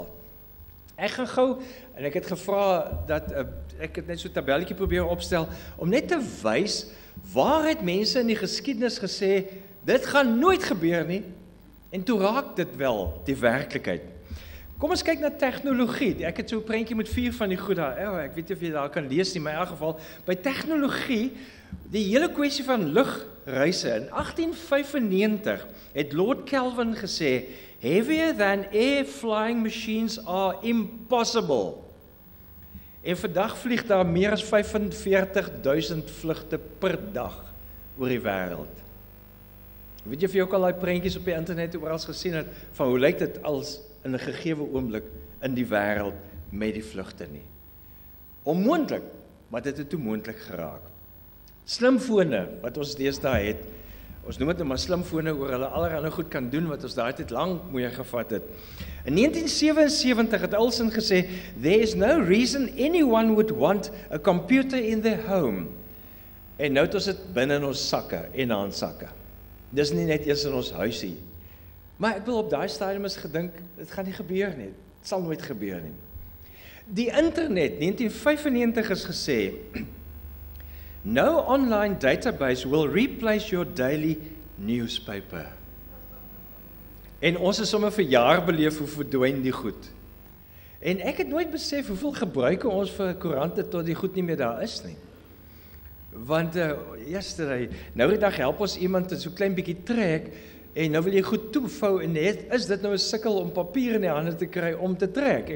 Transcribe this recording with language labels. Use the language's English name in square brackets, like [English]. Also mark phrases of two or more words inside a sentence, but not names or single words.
[Afrikaans] Ek gaan gou, en ek het gevra dat, ek het net so 'n tabelletjie probeer opstel, om net te wys, waar het mense in die geskiedenis gesê, dit gaan nooit gebeur nie, en toe raak dit wel die werklikheid. Kom ons kyk na tegnologie. Ek het so 'n prentjie met 4 van die goed daar. Ek weet nie of jy daar kan lees nie, maar in elk geval, by tegnologie, die hele kwessie van lugreise, in 1895 het Lord Kelvin gesê, [English] heavier than air flying machines are impossible. [Afrikaans] En vandag vlieg daar meer as 45.000 vlugte per dag oor die wêreld. Weet jy of jy ook al die prentjies op die internet oral gesien het, van hoe lyk dit als in 'n gegeewe oomblik in die wêreld met die vlugte nie? Onmoontlik, maar dit het toe moontlik geraak. Slimfone, wat ons deesdae het, ons noem dit maar slimfone, oor hulle allerhande goed kan doen, wat ons daai tyd lank moeë gevat het. In 1977 het Olsen gesê, [English] there is no reason anyone would want a computer in their home. [Afrikaans] En nou het ons dit binne in ons sakke en handsakke. Dis nie net eers in ons huisie. Maar ek wil op daai stadium eens gedink, dit gaan nie gebeur nie. Dit sal nooit gebeur nie. Die internet, 1995 is gesê, [English] no online database will replace your daily newspaper. [Afrikaans] En ons is sommer vir jaar beleef hoe verdwyn die goed. En ek het nooit besef hoeveel gebruike ons vir koerante tot die goed nie meer daar is nie. Want yesterday, nou die dag help ons iemand so klein bietjie trek, en nou wil jy goed toevou, en is dit nou 'n sukkel om papier in die hande te kry om te trek?